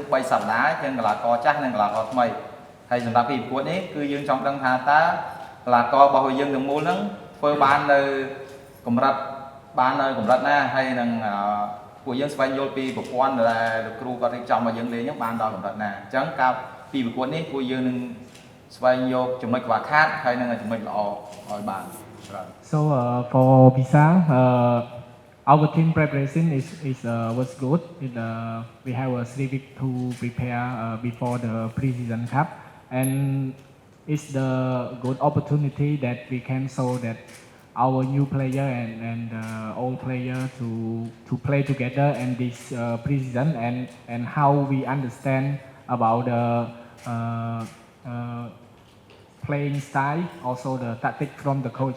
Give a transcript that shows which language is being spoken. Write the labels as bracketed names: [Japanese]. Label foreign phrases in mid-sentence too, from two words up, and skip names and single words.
[Khmer] 3សប្តាហ៍ទាំងកីឡាករចាស់និងកីឡាករថ្មីហើយសម្រាប់ពីប្រកួតនេះគឺយើងចង់ដឹងថាតើកីឡាកររបស់យើងទាំងមូលហ្នឹងធ្វើបាននៅកម្រិតណាហើយនឹងពួកយើងស្វែងយល់ពីប្រព័ន្ធដែលលោកគ្រូគាត់រៀបចំមកយើងលេងហ្នឹងបានដល់កម្រិតណាអញ្ចឹងការពីប្រកួតនេះពួកយើងនឹងស្វែងយកចំណុចខ្វះខាតហើយនឹងចំណុចល្អឲ្យបានច្រើន [English] So for Visal our team preparation was good. We have a 3 week to prepare before the pre-season cup, and it's the good opportunity that we can show that our new player and old player to play together in this pre-season and how we understand about the playing style, also the tactic from the coach.